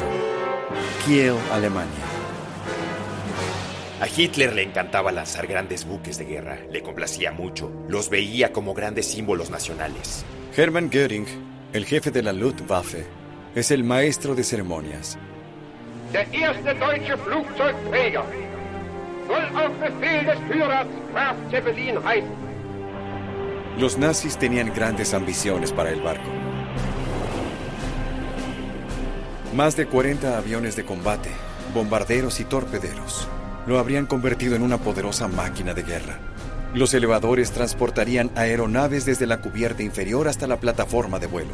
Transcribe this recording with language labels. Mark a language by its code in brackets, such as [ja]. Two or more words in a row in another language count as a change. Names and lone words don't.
[es] Kiel, Alemania. A Hitler le encantaba lanzar grandes buques de guerra. Le complacía mucho. Los veía como grandes símbolos nacionales. Hermann Göring, el jefe de la Luftwaffe, es el maestro de ceremonias. [de] Der erste deutsche Flugzeugträger soll auf Befehl des Führers Graf Zeppelin heißen. [es] Los nazis tenían grandes ambiciones para el barco. Más de 40 aviones de combate, bombarderos y torpederos lo habrían convertido en una poderosa máquina de guerra. Los elevadores transportarían aeronaves desde la cubierta inferior hasta la plataforma de vuelo.